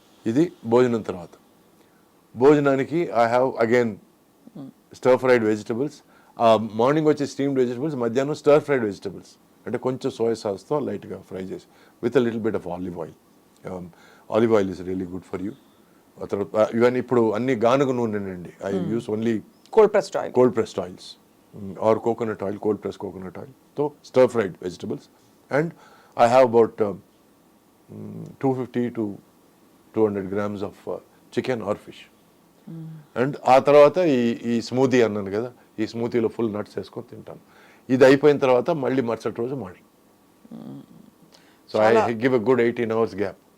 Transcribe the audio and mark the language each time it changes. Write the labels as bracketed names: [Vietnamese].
[Telugu] ఇది భోజనం తర్వాత. భోజనానికి [English] I have again stir fried vegetables. [Telugu] Morning వచ్చే స్టీమ్డ్ వెజిటబుల్స్, మధ్యాహ్నం స్టర్ ఫ్రైడ్ వెజిటబుల్స్, అంటే కొంచెం సోయా సాస్తో లైట్గా ఫ్రై చేసి [English] With a little bit of olive oil. Olive oil is really good for you. [Telugu] ఆ తర్వాత ఇవన్నీ ఇప్పుడు అన్ని గానుగ నూనెనండి. [English] I use only cold pressed oils. or coconut oil, cold pressed coconut oil. So stir fried vegetables. And I have about 250 to 200 grams of chicken or fish. [Telugu] And ఆ తర్వాత ఈ smoothie అన్నాను కదా, ఈ స్మూతీలో ఫుల్ నట్స్ వేసుకొని తింటాను. ఇది అయిపోయిన తర్వాత మళ్ళీ మరుసటి రోజు morning. [English] So I give a good 18 hours gap.